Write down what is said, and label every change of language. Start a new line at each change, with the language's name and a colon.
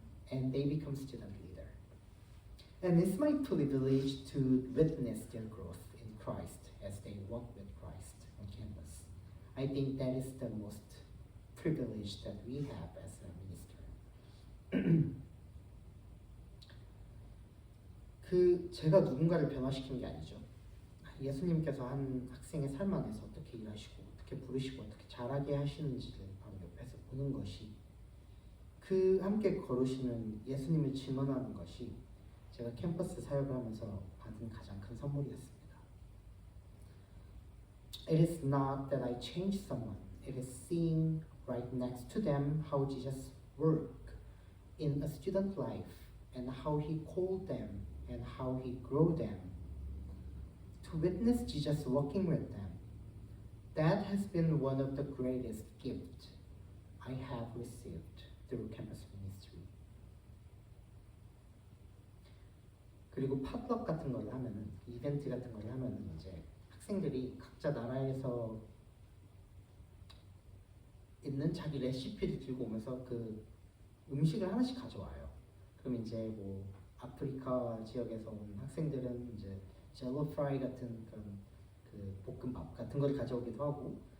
English: And they become student leader. And it's my privilege to witness their growth in Christ as they walk with Christ on campus. I think that is the most privilege that we have as a minister.
Korean: 제가 누군가를 변화시킨 게 아니죠. 예수님께서 한 학생의 삶 안에서 어떻게 일하시고 어떻게 부르시고 어떻게 잘하게 하시는지를 바로 옆에서 보는 것이 그 함께 걸으시는 예수님을 증언하는 것이 제가 캠퍼스 사역을 하면서 받은 가장 큰 선물이었습니다.
English: It is not that I changed someone. It is seeing right next to them how Jesus worked in a student life and how he called them and how he grew them. To witness Jesus walking with them, that has been one of the greatest gifts I have received through campus ministry.
Korean: 그리고 팝업 같은 걸 하면은 이벤트 같은 걸 하면은 이제 학생들이 각자 나라에서 있는 자기 레시피를 들고 오면서 그 음식을 하나씩 가져와요. 그럼 이제 뭐 아프리카 지역에서 온 학생들은 이제 젤로 프라이 같은 그런 그 볶음밥 같은 걸 가져오기도 하고